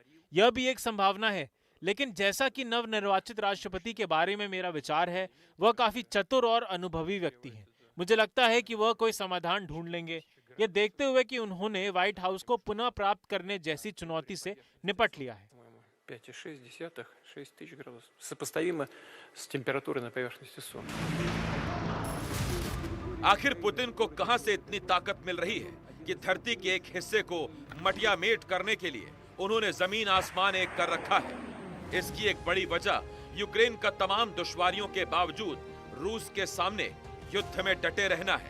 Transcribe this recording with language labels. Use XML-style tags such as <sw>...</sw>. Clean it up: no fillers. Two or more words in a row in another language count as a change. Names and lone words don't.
<hi>यह भी एक संभावना है, लेकिन जैसा कि नवनिर्वाचित राष्ट्रपति के बारे में मेरा विचार है, वह काफी चतुर और अनुभवी व्यक्ति हैं। मुझे लगता है कि वह कोई समाधान ढूंढ लेंगे, यह देखते हुए कि उन्होंने व्हाइट हाउस को पुनः प्राप्त करने जैसी चुनौती से निपट लिया है।</hi> <ru>5,6 градусов, сопоставимо с температурой на поверхности Солнца।</ru> <hi>आखिर पुतिन को कहां से इतनी ताकत मिल रही है कि धरती के एक हिस्से को मटियामेट करने के लिए उन्होंने जमीन आसमान एक कर रखा है। इसकी एक बड़ी वजह यूक्रेन का तमाम दुश्वारियों के बावजूद रूस के सामने युद्ध में डटे रहना है।</hi>